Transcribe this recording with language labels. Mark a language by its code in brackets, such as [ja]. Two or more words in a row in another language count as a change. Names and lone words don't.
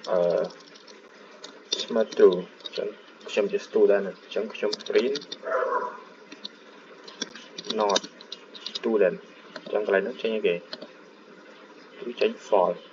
[km] ស្មើ true ចឹងខ្ញុំជា student អញ្ចឹងខ្ញុំ print not student អញ្ចឹងកន្លែងហ្នឹងចេញអីគេគឺចេញ false